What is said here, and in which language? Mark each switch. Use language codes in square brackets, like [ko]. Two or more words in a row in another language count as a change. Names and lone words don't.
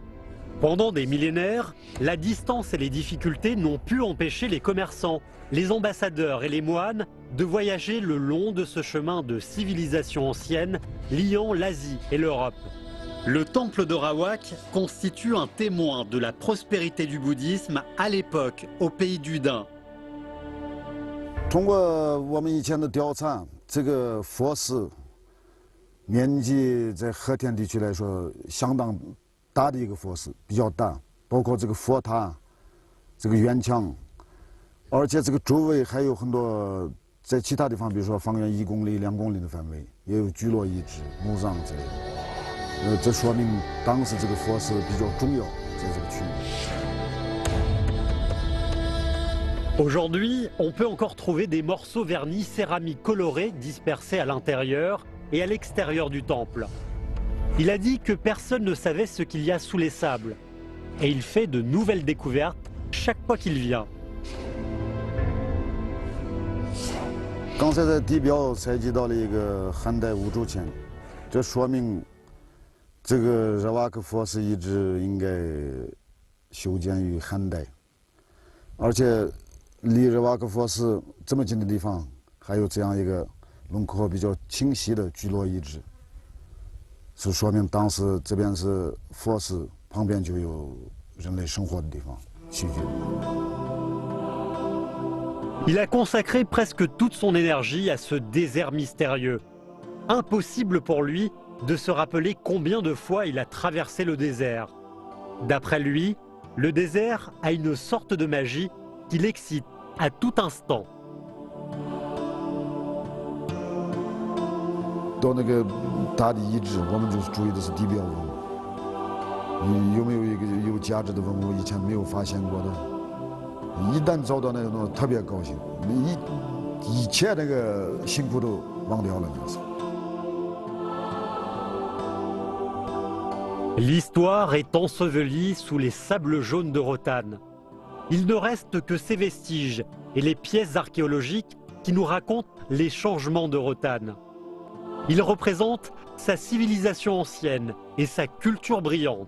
[fr] Pendant des millénaires, la distance et les difficultés n'ont pu empêcher les commerçants, les ambassadeurs et les moines de voyager le long de ce chemin de civilisation ancienne liant l'Asie et l'Europe. Le temple de Rawak constitue un témoin de la prospérité du bouddhisme à l'époque au pays du Dain. [zh] 通过我们以前的调查，这个佛寺面积在和田地区来说相当大的一个佛寺，比较大，包括这个佛塔、这个院墙，而且这个周围还有很多在其他地方，比如说方圆1公里、2公里的范围，也有聚落遗址、墓葬之类的。这说明当时这个佛寺比较重要，在这个区域。 [fr] Aujourd'hui, on peut encore trouver des morceaux vernis céramiques colorés dispersés à l'intérieur et à l'extérieur du temple. Il a dit que personne ne savait ce qu'il y a sous les sables. Et il fait de nouvelles découvertes chaque fois qu'il vient. [zh] 刚才在地表采集到了一个汉代五铢钱，这说明这个热瓦克佛寺遗址应该修建于汉代，而且。离热瓦克佛寺这么近的地方，还有这样一个轮廓比较清晰的聚落遗址，是说明当时这边是佛寺，旁边就有人类生活的地方，聚居。 [fr] Il a consacré presque toute son énergie à ce désert mystérieux. Impossible pour lui de se rappeler combien de fois il a traversé le désert. D'après lui, le désert a une sorte de magie qui l'excite à tout instant. [zh] 到那个大的遗址，我们就是注意的是地表文物，有没有一个有价值的文物，以前没有发现过的。一旦找到那种特别高兴，一切那个辛苦都忘掉了，那是。 [fr] L'histoire est ensevelie sous les sables jaunes de Rotan. Il ne reste que ces vestiges et les pièces archéologiques qui nous racontent les changements de Rotan. Ils représentent sa civilisation ancienne et sa culture brillante.